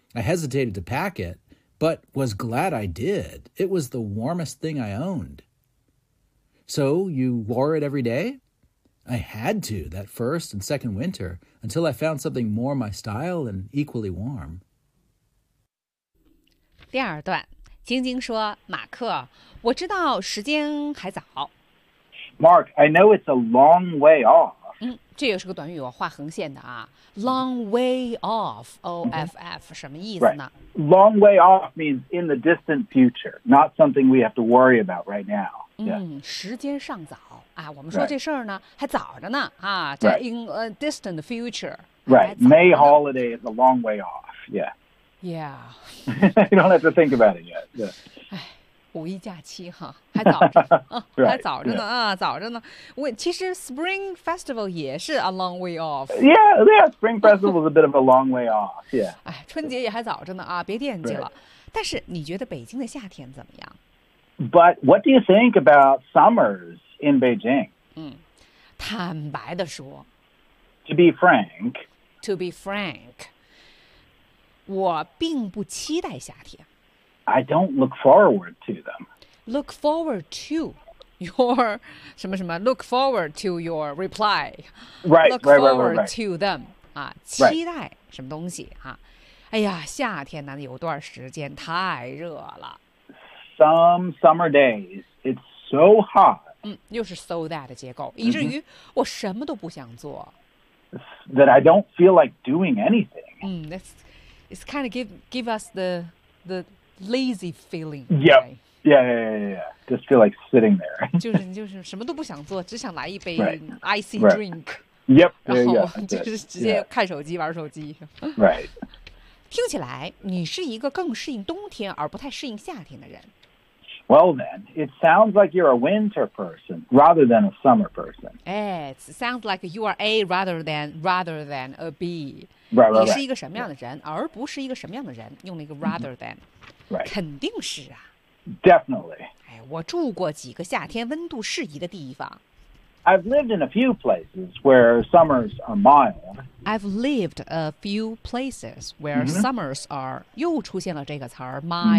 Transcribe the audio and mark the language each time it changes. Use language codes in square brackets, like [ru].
[en] I hesitated to pack it, but was glad I did. It was the warmest thing I owned. So you wore it every day? I had to that first and second winter until I found something more my style and equally warm. [zh] 第二段，晶晶说，马克，我知道时间还早。 [en] Mark, I know it's a long way off. [zh] 这也是个短语，我画横线的啊。 [en] Long way off, O-F-F,、mm-hmm. [zh] 什么意思呢、 [en] right. Long way off means in the distant future, not something we have to worry about right now. [zh] 时间尚早啊，我们说这事儿呢、 [en] right. [zh] 还早着呢啊，在 [en] in a distant future. Right, May holiday is a long way off, yeah. Yeah. You don't have to think about it yet. Yeah. [zh] 五一假期哈，还早着、啊、 [en] right, [zh] 还早着呢、 [en] yeah. [zh] 啊，早着呢。其实 Spring Festival 也是 [en] a long way off. Yeah, yeah. Spring Festival is a bit of a long way off. Yeah. [zh] 哎，春节也还早着呢啊，别惦记了。 [en] Right. [zh] 但是你觉得北京的夏天怎么样 [en] ？But what do you think about summers in Beijing? [zh] 坦白的说 [en] ，To be frank. To be frank. [zh] 我并不期待夏天。 [en] I don't look forward to them. Look forward to your [zh] 什么什么 [en] Look forward to your reply. Right, look right, forward right, right, right. to them. [zh] 啊，期待什么东西啊？哎呀，夏天呢，有段时间太热了。 [en] Some summer days, it's so hot. [zh] 又是 so that 的结构，以至于我什么都不想做。 [en] That I don't feel like doing anything. It's kind of give us the. Lazy feeling. Yep. Yeah, yeah, yeah, yeah. Just feel like sitting there. [zh] 就是什么都不想做，只想来一杯 [en] right, icy right. drink. Yep. [zh] 然后就是直接看手机玩手机。 [en] Right. [zh] 听起来你是一个更适应冬天而不太适应夏天的人。 [en] Well then, it sounds like you're a winter person rather than a summer person. It sounds like you are a rather than a B. Right, right, right. [zh] 你是一个什么样的人、yeah. 而不是一个什么样的人，用了一个 rather than. [en] Right. [zh] 肯定是啊 [en] Definitely. [zh] 哎，我住过几个夏天温度适宜的地方。 [en] I've lived in a few places where summers are mild. I've lived a few places where summers are [zh] 又出现了这个词儿 [en] mild.